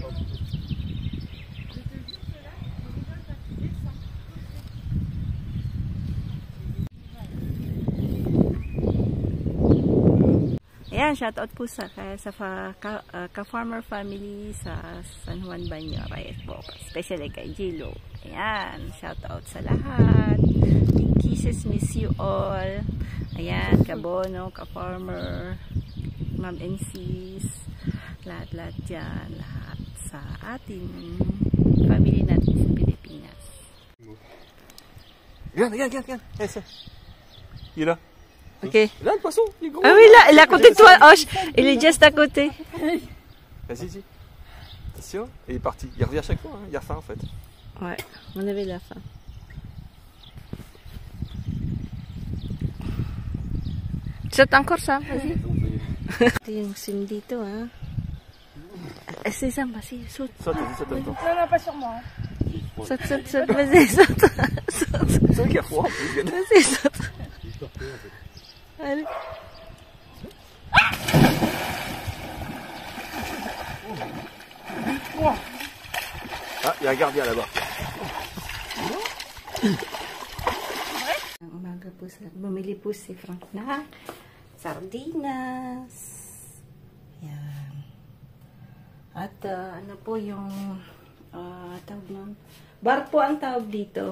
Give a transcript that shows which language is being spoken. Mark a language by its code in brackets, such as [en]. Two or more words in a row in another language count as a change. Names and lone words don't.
[tl] Ayan, shoutout po sa ka-farmer family sa San Juan Banyo, Reyes po. Especially kay Jilo. Ayan, shoutout sa lahat. [en] Kisses, miss you all. [tl] Ayan, kabono, ka-farmer, [en] ma'am and sis, [tl] lahat-lahat dyan. Lahat sa ating family natin sa Pilipinas. [fr] Regarde. Il est là. Ok. Là, le poisson, il est gros. Ah oui, là, il est à côté de toi. Oh, il est juste à côté. Vas-y. Attention. Et il est parti. Il revient à chaque fois. Hein. Il a faim en fait. Ouais, on avait la faim. Saute encore ça, vas-y. [tl] Ito yung sim dito, ha. [fr] Sésame, vas-y, saute. Saute. Non, pas sur moi. Saute, vas-y, saute. C'est vrai qu'il y a froid en plus. Vas-y, saute. Allez. Ah, il y a un gardien là-bas. [tl] Ang umaga po bumili po si Frank na sardinas. Yan. At ano po yung tawag nun? Bar po ang tawag dito.